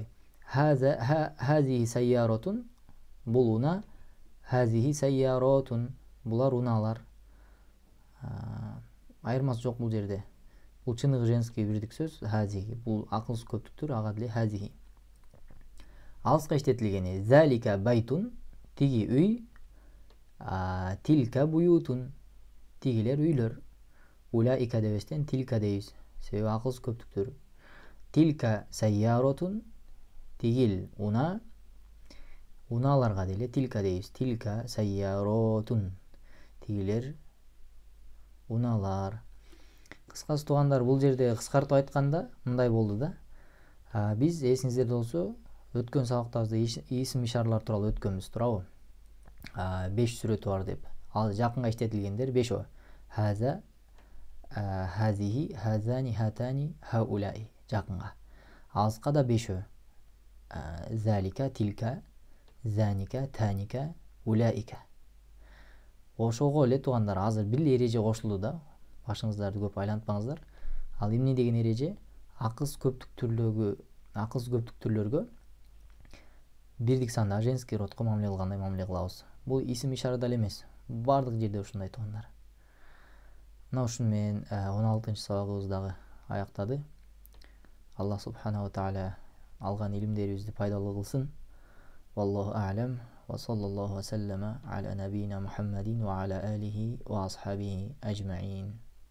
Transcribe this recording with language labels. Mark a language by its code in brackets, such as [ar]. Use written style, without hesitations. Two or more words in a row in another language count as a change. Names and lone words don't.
[ar] هذه سيارة, [ky] бул уна. [ar] هذه سيارات, [ky] булар унаалар. Айырмасы жок бул жерде. Бул чыныгы женский бирдик сөз хазихи. Бул акылсыз көптүктөр, ага деле хазихи. Алыска иштетилгени [ar] ذلك بيت, [ky] тиги үй. [ar] تلك بيوت, [ky] тигилер үйлөр. Улаика дебестен тилка дейбиз. Себеби акылсыз көптүктөр. [ar] تلك سيارة, [ky] тигил уна. Унааларга деле тилка дейбиз. [ar] تلك سيارات, [ky] тигилер унаалар. Кыскасы туугандар, бул жерде кыскартып айтканда мындай болду да. Биз эсиңиздерде болсо, өткөн сабактарыбызда исим ишаралар тууралуу өткөнбүз, туурабы? 5 сүрөтү бар деп. Ал жакынга иштетилгендер 5 [ar] هذا هذه هذان هاتان هؤلاء [ky] жакынга. Алыска да 5 [ar] ذلك تلك ذانك تانك أولئك. [ky] Ошого эле туугандар, азыр бир эле эреже кошулду да. Башыңыздарды көп айлантпаңыздар. Ал эмне деген эреже? Акылсыз көптүктүрлөргө бирдик сандагы [ru] женский родко [ky] мамиле кылгандай мамиле кылабыз. Бул исим ишарада эле эмес, бардык жерде ушундай туугандар. Мына ушуну менен 16-чы сабагыбыз дагы аяктады. [ar] الله سبحانه وتعالى [ky] алган илимдерибизди пайдалуу кылсын. [ar] والله أعلم وصلى الله وسلم على نبينا محمد وعلى آله وأصحابه أجمعين.